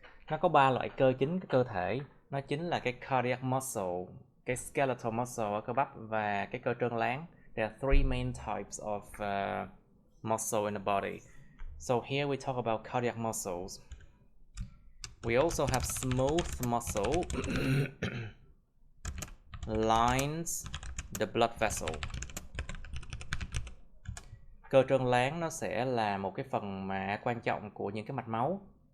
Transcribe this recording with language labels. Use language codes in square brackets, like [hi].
[vi] Nó có 3 loại cơ chính cái cơ thể. Nó chính là cái cardiac muscle, cái skeletal muscle ở cơ bắp và cái cơ trơn láng. [en] There are 3 main types of muscle in the body. So here we talk about cardiac muscles. We also have smooth muscle lines the blood vessel. [vi] Cơ trơn láng nó sẽ là một cái phần mà quan trọng của những cái mạch máu.